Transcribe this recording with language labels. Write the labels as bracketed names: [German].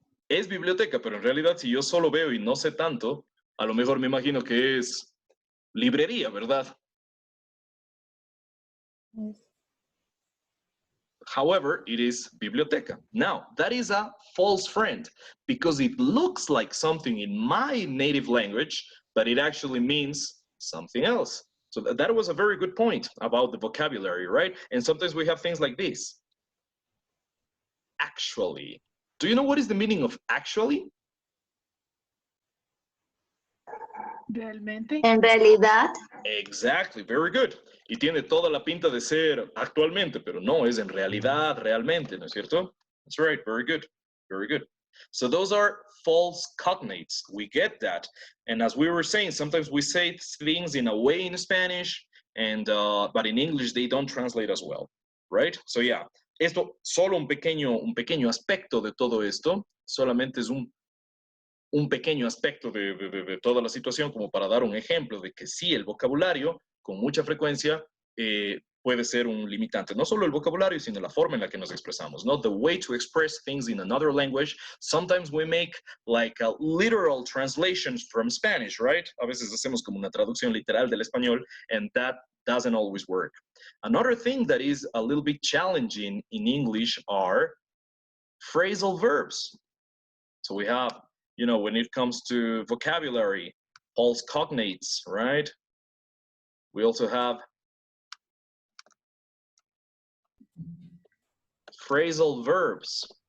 [Spanish] Es biblioteca, pero en realidad si yo solo veo y no sé tanto, a lo mejor me imagino que es librería, ¿verdad? [English] Yes. However, it is biblioteca. Now, that is a false friend because it looks like something in my native language, but it actually means something else. So that was a very good point about the vocabulary, right? And sometimes we have things like this. Actually. Do you know what is the meaning of actually? [Spanish] Realmente. En realidad, [English] Exactly, very good. [Spanish] Y tiene toda la pinta de ser actualmente, pero no, es en realidad, realmente, ¿no es cierto? [English] That's right, very good, very good. So those are false cognates. We get that. And as we were saying, sometimes we say things in a way in Spanish, and but in English they don't translate as well, right? [Spanish] So yeah, esto solo un pequeño aspecto de todo esto, solamente es un pequeño aspecto de toda la situación como para dar un ejemplo de que sí, el vocabulario con mucha frecuencia puede ser un limitante. No solo el vocabulario, sino la forma en la que nos expresamos, ¿no? [English] The way to express things in another language. Sometimes we make like a literal translations from Spanish, right? [Spanish] A veces hacemos como una traducción literal del español, [English] and that doesn't always work. Another thing that is a little bit challenging in English are phrasal verbs. So we have, you know, when it comes to vocabulary, false cognates, right? We also have phrasal verbs.